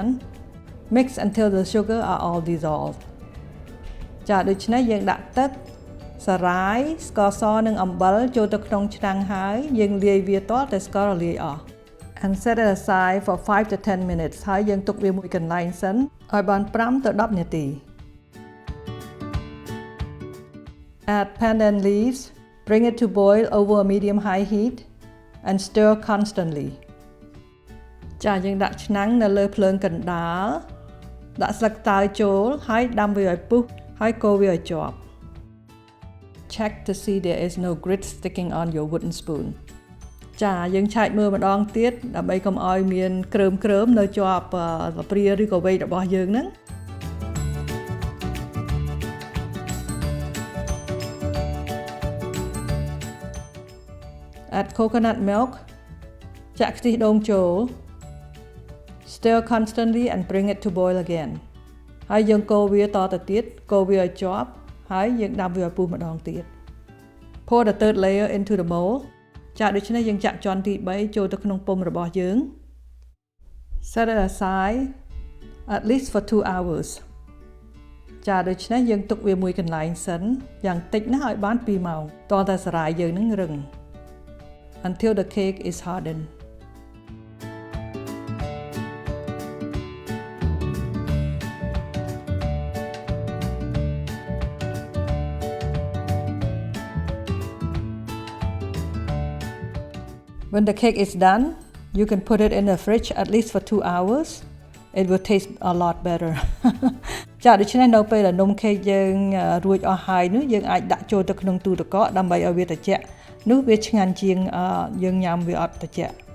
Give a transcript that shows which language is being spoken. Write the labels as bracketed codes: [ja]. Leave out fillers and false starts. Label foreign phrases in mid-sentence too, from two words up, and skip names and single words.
[en] Mix until the sugar are all dissolved. [km] ចាដូច្នេះយើងដាក់ទឹកសារាយស្ករសនិងអំបិលចូលទៅក្នុងឆ្នាំងហើយយើងលាយវាទាល់តែស្កររលាយអស់ [en] And set it aside for 5 to 10 minutes [km] ហើយយើងទុកវាមួយកន្លែងសិនឲ្យបាន5ទៅ10នាទី [en] Add pandan leaves, bring it to boil over a medium-high heat.And stir constantly. [km] ចាយើងដាក់ឆ្នាំងនៅលើភ្លើងកណ្ដាលដាក់ស្លឹកតើយចូលហើយដាំវាឲ្យពុះហើយកូរវាឲ្យជាប់ [en] Check to see there is no grit sticking on your wooden spoon. [km] ចាយើងឆែកមើលម្ដងទៀតដើម្បីកុំឲ្យមានគ្រើមនៅជាប់ស្លាបព្រាឬក៏វែករបស់យើងហ្នឹង [en] Add coconut milk [km] ចាក់ខ្ទិះ ដូងចូល [en] Stir constantly and bring it to boil again [km] ហើយយើងកូរវាតទៅទៀតកូរវាឲ្យជាប់ហើយយើងដាំវាឲ្យពុះម្ដងទៀត [en] Pour the third layer into the mold [km] ចាដូច្នេះយើងចាក់ជាន់ទី3ចូលទៅក្នុងពុម្ពរបស់យើង [en] Set it aside at least for 2 hours [km] ចាដូច្នេះយើងទុកវាមួយកន្លែងសិនយ៉ាងតិចណាស់ឲ្យបាន2ម៉ោងតតែសារាយយើងនឹងរឹង [en] Until the cake is hardened. When the cake is done, you can put it in the fridge at least for 2 hours. It will taste a lot better. [km] ចាដូច្នេះនៅពេលដែលនំខេកយើងរួចអស់ហើយនោះយើងអាចដាក់ចូលទៅក្នុងទូទឹកកកដើម្បីឲ្យវាត្រជាក់នោះវាឆ្ងាញ់ជាងយើងញ៉ាំវាអត់ត្រជាក់